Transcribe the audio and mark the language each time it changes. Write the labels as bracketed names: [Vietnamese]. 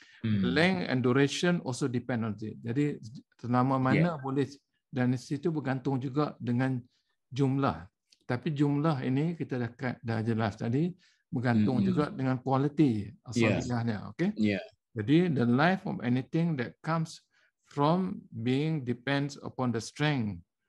[English] Length and duration also depend on it. [Malay] Jadi selama mana boleh, dan itu bergantung juga dengan jumlah. Tapi jumlah ini kita dah jelas tadi bergantung juga dengan quality asalnya. Okay? [English] Jadi the life of anything that comes from being depends upon the strength.